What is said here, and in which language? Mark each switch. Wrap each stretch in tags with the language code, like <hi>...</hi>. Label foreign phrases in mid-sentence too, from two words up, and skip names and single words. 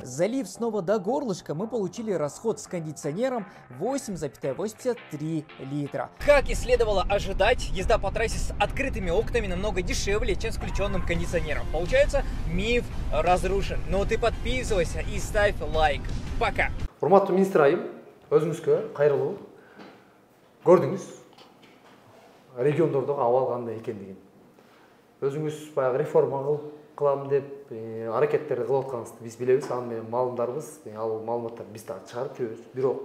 <ru>Залив снова до горлышка, мы получили расход с кондиционером 8,83 литра. Как и следовало ожидать, езда по трассе с открытыми окнами намного дешевле, чем с включенным кондиционером. Получается, миф разрушен. Но ты подписывайся и ставь лайк. Пока.</ru> <ky>Урматтуу министр айым, өзүңүзгө кайрылуу. Көрдүңүз региондордогу абал кандай экендигин. Өзүңүз баягы реформа кылам деп аракеттерди кылып атканыңызды биз билебиз. Аны менен маалымдарбыз. Ал маалыматтарды биз дагы чыгарып жүрөбүз.</ky>